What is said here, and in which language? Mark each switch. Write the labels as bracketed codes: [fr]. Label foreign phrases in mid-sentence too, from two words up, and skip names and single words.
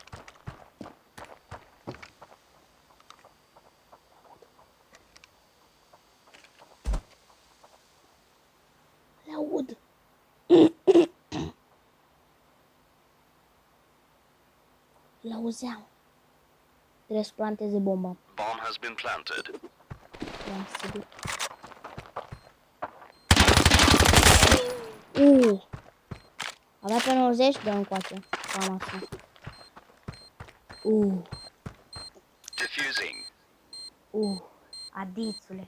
[ro] Le-aud. L-auzeam. Trebuie să planteze bomba. [en] Bomb has been planted. [ro] Da, sigur. Avea pe 90, dă încoace. Cam asta. [en] Diffusing. [ro] Adițule.